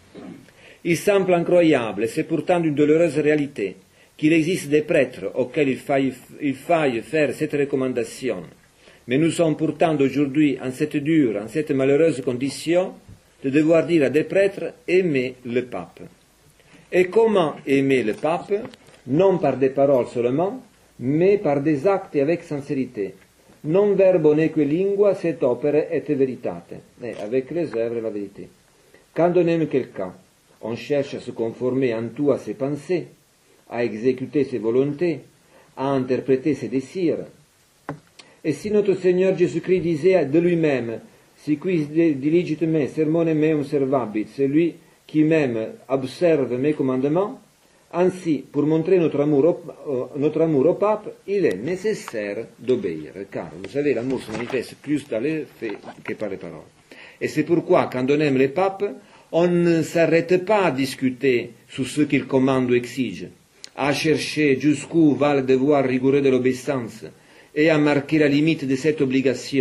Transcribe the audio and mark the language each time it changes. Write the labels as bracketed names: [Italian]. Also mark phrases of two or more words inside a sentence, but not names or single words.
[French] Il semble incroyable, et c'est pourtant une douloureuse réalité, qu'il existe des prêtres auxquels il faille faire cette recommandation. Mais nous sommes pourtant aujourd'hui en cette dure, en cette malheureuse condition de devoir dire à des prêtres « aimez le pape ». Et comment aimer le pape? Non par des paroles seulement, mais par des actes et avec sincérité. [Latin] Non verbo neque lingua, set opere et veritate. [French] Et avec les œuvres et la vérité. Quand on aime quelqu'un, on cherche à se conformer en tout à ses pensées, à exécuter ses volontés, à interpréter ses désirs. Et si notre Seigneur Jésus-Christ disait de lui-même, [Latin] si quis diligit me, sermone meum servabit, [French] celui qui m'aime observe mes commandements, ainsi, pour montrer notre amour au pape, il est nécessaire d'obéir, car, vous savez, l'amour se manifeste plus dans les faits que par les paroles. Et c'est pourquoi, quand on aime le pape, on ne s'arrête pas à discuter sur ce qu'il commande ou exige, à chercher jusqu'où va le devoir rigoureux de l'obéissance, et à marquer la limite de cette obligation.